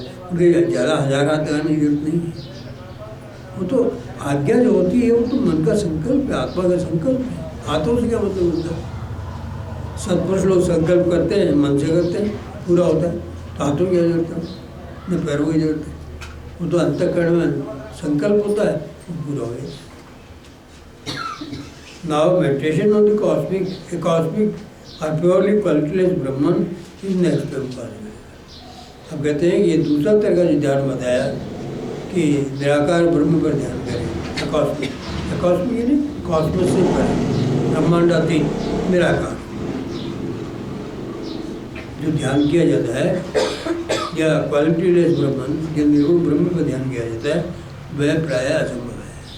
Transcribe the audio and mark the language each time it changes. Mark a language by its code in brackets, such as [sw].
[hi] उनके ज़्यादा 1000 हाथ लगाने की जरूरत नहीं है। वो तो आज्ञा जो होती है वो तो मन का संकल्प है, आत्मा का संकल्प है। हाथों से क्या मतलब होता है? सत्पुरुष लोग संकल्प करते हैं, मन से करते हैं, पूरा होता है। तो हाथों की क्या जरूरत है, न पैरों की जरूरत है। वो तो अंतःकरण में संकल्प होता है, वो पूरा हो गया। [en] Now meditation on the cosmic or purely qualityless Brahman is next to impossible. [hi] अब कहते हैं ये दूसरा तरह का जो ध्यान बताया कि निराकार ब्रह्म पर ध्यान करें। कॉस्मिक यानी कॉस्मोस से परे, ब्रह्मांडातीत निराकार जो ध्यान किया जाता है, या क्वालिटीलेस ब्रह्मन या निर्गुण ब्रह्म पर ध्यान किया जाता है, वह प्रायः असंभव है।